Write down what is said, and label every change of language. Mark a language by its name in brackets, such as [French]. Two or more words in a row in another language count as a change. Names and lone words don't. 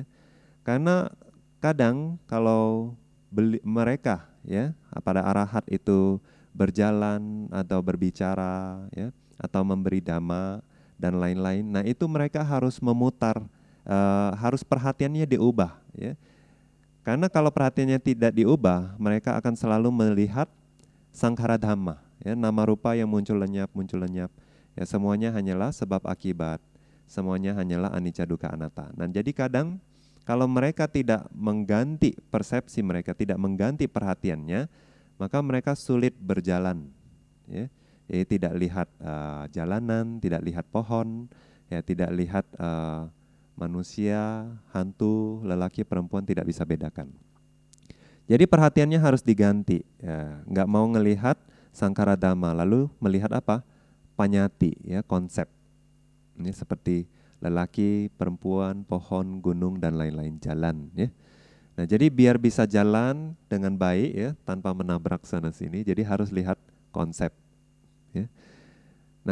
[Indonesian] Karena kadang kalau mereka, ya, pada arahat itu berjalan atau berbicara, ya, atau memberi dhamma dan lain-lain. Nah, itu mereka harus memutar, harus perhatiannya diubah, ya. Karena kalau perhatiannya tidak diubah, mereka akan selalu melihat [Pali] sankhara dhamma, [Indonesian] ya, [Pali] nama rupa [Indonesian] yang muncul lenyap. Ya, semuanya hanyalah sebab akibat. Semuanya hanyalah [Pali] anicca dukkha anatta. [Indonesian] Nah, jadi kadang kalau mereka tidak mengganti persepsi mereka, tidak mengganti perhatiannya, maka mereka sulit berjalan, ya. Jadi tidak lihat jalanan, tidak lihat pohon, ya, tidak lihat manusia, hantu, lelaki, perempuan, tidak bisa bedakan. Jadi perhatiannya harus diganti, ya. Nggak mau ngelihat [Pali] sankhara dhamma, [Indonesian] lalu melihat apa? Panyati, ya, konsep. Ini seperti lelaki, perempuan, pohon, gunung, dan lain-lain, jalan, ya. Nah, jadi biar bisa jalan dengan baik, ya, tanpa menabrak sana sini, jadi harus lihat konsep, ya.